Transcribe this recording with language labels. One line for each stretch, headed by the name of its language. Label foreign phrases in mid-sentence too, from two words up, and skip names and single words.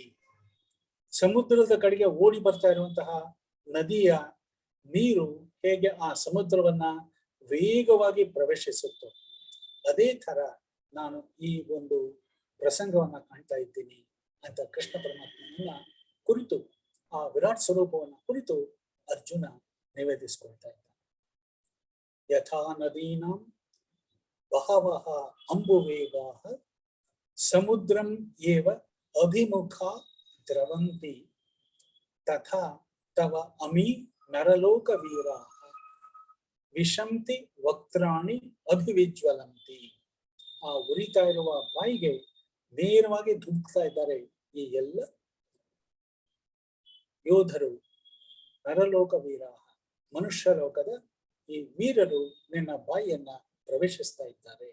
Kannada: ಸಮುದ್ರದ ಕಡೆಗೆ ಓಡಿ ಬರ್ತಾ ಇರುವಂತಹ ನದಿಯ ನೀರು ಹೇಗೆ ಆ ಸಮುದ್ರವನ್ನ ವೇಗವಾಗಿ ಪ್ರವೇಶಿಸುತ್ತೋ ಅದೇ ತರ ನಾನು ಈ ಒಂದು ಪ್ರಸಂಗವನ್ನ ಕಾಣ್ತಾ ಇದ್ದೀನಿ ಅಂತ ಕೃಷ್ಣ ಪರಮಾತ್ಮನನ್ನ ಕುರಿತು, ಆ ವಿರಾಟ್ ಸ್ವರೂಪವನ್ನ ಕುರಿತು ಅರ್ಜುನ ನಿವೇದಿಸಿಕೊಳ್ತಾ ಇದ್ದಾನೆ.
Sanskrit: ಯಥಾ ನದೀನಾಂ ಬಹವಃ ಅಂಬುವೇಗಾಃ ಸಮುದ್ರಂ ಏವ ಅಭಿಮುಖ ದ್ರವಂತಿ ತಥಾ ತವ ಅಮಿ ನರಲೋಕ ವೀರಾಃ ವಿಶಂತಿ ವಕ್ತ್ರಾಣಿ ಅಭಿವಿಜ್ವಲಂತಿ.
Kannada: ಆ ಉರಿತಾ ಇರುವ ಬಾಯಿಗೆ ನೇರವಾಗಿ ಧುಮುಕ್ತಾ ಇದ್ದಾರೆ ಈ ಎಲ್ಲ ಯೋಧರು,
Sanskrit: ನರಲೋಕ ವೀರಾಃ
Kannada: ಮನುಷ್ಯ ಲೋಕದ ಈ ವೀರರು ನಿನ್ನ ಬಾಯಿಯನ್ನ ಪ್ರವೇಶಿಸ್ತಾ ಇದ್ದಾರೆ.